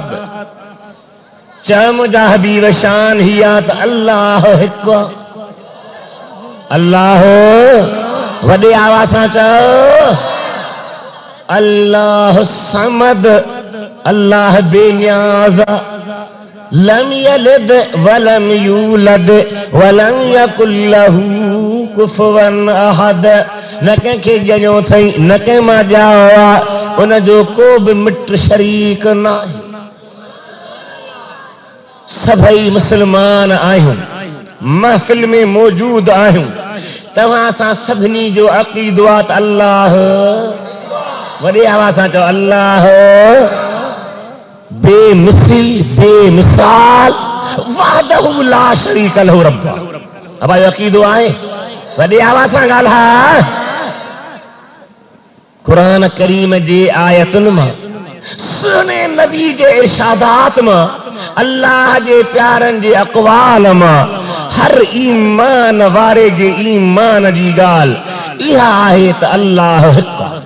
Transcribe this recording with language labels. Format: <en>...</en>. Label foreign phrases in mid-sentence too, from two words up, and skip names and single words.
<sd>चओ मुंहिंजा हबीब शान ही आहे त अल्लाह हिकु, अल्लाह वॾे आवाज़ सां चओ,</sd> <ar>الله صمد,</ar> <sd>अल्लाह बेनियाज़,</sd> <ar>لم يلد ولم يولد ولم يكن له كفوا أحد.</ar> <sd>न कंहिंखे ॼणियो अथई, न कंहिं मां ॼाओ आहे, उन जो को बि मिट शरीक न आहे। सभई मुस्लमान आहियूं, महफ़िल में मौजूद आहियूं, तव्हां सां सभिनी जो अक़ीदो आहे त अल्लाह, वॾे आवाज़ सां चओ, अल्लाह बेमिसल बेमिसाल</sd> <ar>وحده لا شريك له</ar> <sd>रब। अब आयो अक़ीदो आहे, वॾे आवाज़ सां ॻाल्हाए। क़ुरान करीम जे आयतुनि मां, सुने नबी जे इरशादात मां, अल्लाह जे प्यारनि जे अक़वाल मां, हर ईमान वारे जे ईमान जी ॻाल्हि इहा आहे त अल्लाह हिकु।</sd>